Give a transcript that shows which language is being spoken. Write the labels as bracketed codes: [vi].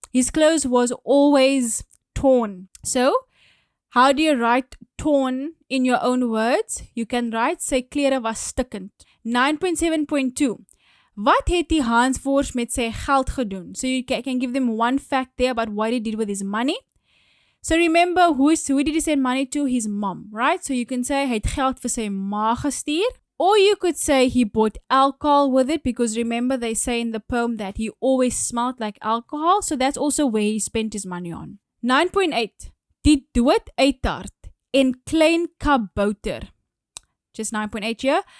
[en] His clothes was always torn. So, how do you write torn in your own words? You can write, [af] sy klere was stikkend. 9.7.2. Wat het die Hanswors met sy geld gedoen? [en] So you can give them one fact there about what he did with his money. So remember, who did he send money to? His mom, right? So you can say, [af] hy het geld vir sy ma gestuur. [en] Or you could say he bought alcohol with it, because remember they say in the poem that he always smelled like alcohol. So that's also where he spent his money on. [af] 9.8. Die dood uittart en klein kabouter. [en] Just 9.8 here.